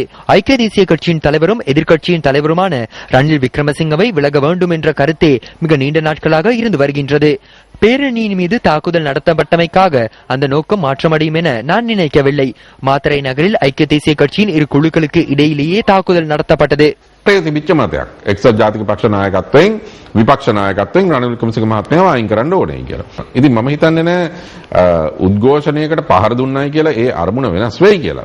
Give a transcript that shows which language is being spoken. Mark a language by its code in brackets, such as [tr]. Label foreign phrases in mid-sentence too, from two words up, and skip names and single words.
[ta] ஐக்கிய தேசிய கட்சியின் தலைவரும் எதிர்க்கட்சியின் தலைவருமான ரணில் விக்ரமசிங்கவை விலக வேண்டும் என்ற கருத்தே மிக நீண்ட நாட்களாக இருந்து வருகின்றது. பேரணியின் மீது தாக்குதல் நடத்தப்பட்டமைக்காக அந்த நோக்கம் மாற்றமடையும் என நான் நினைக்கவில்லை. மாத்தறை நகரில் ஐக்கிய தேசிய கட்சியின் இரு குழுக்களுக்கு இடையிலேயே தாக்குதல் நடத்தப்பட்டது. [si] තිබිච්ච මතයක් එක්සත් ජාතික පක්ෂ නායකත්වයෙන් විපක්ෂ නායකත්වයෙන් රනිල් වික්‍රමසිංහ මහත්මයාව අයින් කරන්න ඕනේ කියලා. ඉතින් මම හිතන්නේ නෑ උද්ඝෝෂණයකට පහර දුන්නයි කියලා ඒ අරමුණ වෙනස් වෙයි කියලා.